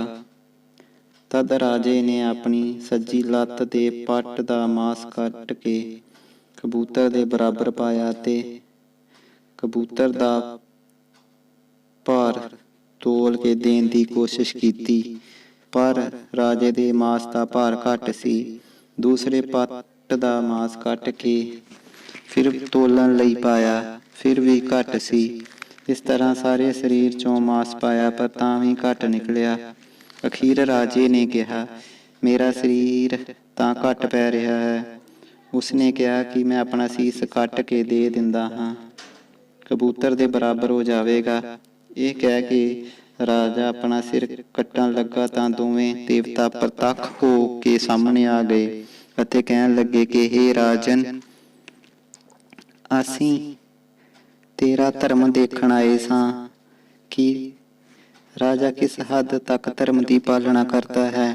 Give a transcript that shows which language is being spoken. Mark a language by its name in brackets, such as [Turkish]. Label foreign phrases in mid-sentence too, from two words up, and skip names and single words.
[Punjabi] ਤਦ ਰਾਜੇ ਨੇ ਆਪਣੀ ਸੱਜੀ ਲੱਤ ਦੇ ਪੱਟ ਦਾ ਮਾਸ ਕੱਟ ਕੇ ਕਬੂਤਰ ਦੇ ਬਰਾਬਰ ਪਾਇਆ ਤੇ ਕਬੂਤਰ ਦਾ ਭਾਰ ਤੋਲ ਕੇ ਦੇਣ ਦੀ ਕੋਸ਼ਿਸ਼ ਕੀਤੀ, ਪਰ ਰਾਜੇ ਦੇ ਮਾਸ ਦਾ ਭਾਰ ਘੱਟ ਸੀ। ਦੂਸਰੇ ਪੱਟ ਦਾ ਮਾਸ ਕੱਟ ਕੇ ਫਿਰ ਤੋਲਣ ਲਈ ਪਾਇਆ, ਫਿਰ ਵੀ ਘੱਟ ਸੀ। ਇਸ ਤਰ੍ਹਾਂ ਸਾਰੇ ਸਰੀਰ ਚੋਂ ਮਾਸ ਪਾਇਆ ਪਰ ਤਾਂ ਭੀ ਘੱਟ ਨਿਕਲਿਆ। ਅਖੀਰ ਰਾਜੇ ਨੇ ਕਿਹਾ, ਮੇਰਾ ਸਰੀਰ ਤਾਂ ਘੱਟ ਪੈ ਰਿਹਾ ਹੈ। ਉਸਨੇ ਕਿਹਾ ਕਿ ਮੈਂ ਅਪਣਾ ਸੀਸ ਕੱਟ ਕੇ ਦੇ ਦਿੰਦਾ ਹਾਂ, ਕਬੂਤਰ ਦੇ ਬਰਾਬਰ ਹੋ ਜਾਵੇਗਾ। ਇਹ ਕਹਿ ਕੇ ਰਾਜਾ ਆਪਣਾ ਸਿਰ ਕੱਟਣ ਲੱਗਾ ਤਾਂ ਦੋਵੇਂ ਦੇਵਤਾ ਪ੍ਰਤੱਖ ਹੋ ਕੇ ਸਾਹਮਣੇ ਆ ਗਏ ਅਤੇ ਕਹਿਣ ਲੱਗੇ ਕਿ ਹੇ ਰਾਜਨ, ਅਸੀਂ ਤੇਰਾ ਧਰਮ ਦੇਖਣ ਆਏ ਸਾਂ ਕਿ ਰਾਜਾ ਕਿਸ ਹੱਦ ਤੱਕ ਧਰਮ ਦੀ ਪਾਲਣਾ ਕਰਦਾ ਹੈ।